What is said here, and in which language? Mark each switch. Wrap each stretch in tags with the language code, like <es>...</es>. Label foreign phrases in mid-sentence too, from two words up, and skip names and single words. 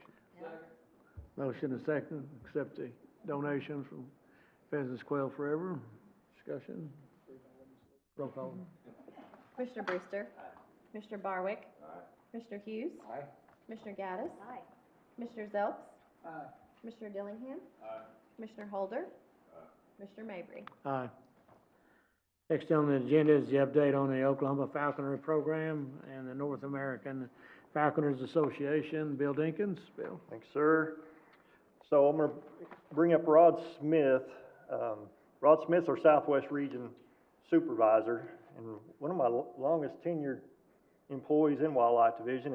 <en>Motion and second, accept the donation from Pheasants Quail Forever. Discussion? Roll call. Commissioner Brewster. Commissioner Barwick. Commissioner Hughes. Commissioner Gaddis. Commissioner Zelps. Commissioner Dillingham. Commissioner Holder. Commissioner Mabry. Aye. Next on the agenda is the update on the Oklahoma Falconry Program and the North American Falconers Association. Bill Dinkins. Bill? Thanks, sir. So I'm going to bring up Rod Smith. Rod Smith's our Southwest Region Supervisor and one of my longest tenured employees in Wildlife Division.</en>